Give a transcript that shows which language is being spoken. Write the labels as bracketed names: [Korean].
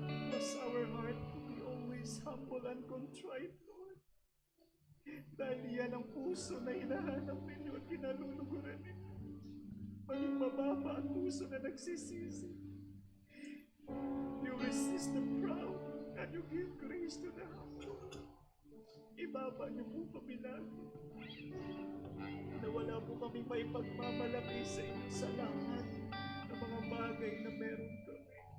[English] Cause our heart to be always humble and contrite, Lord. [Filipino] Dahil yan ang puso na hinahanap ninyo at kinaluluguran ninyo. Maging mababa ang puso na nagsisisi. [English] You resist the proud and you give grace to the humble. [Filipino] Ibaba niyo po kami lagi. Na wala po kami may pagmamalaki sa inyo sa lahat ng mga bagay na meron kami.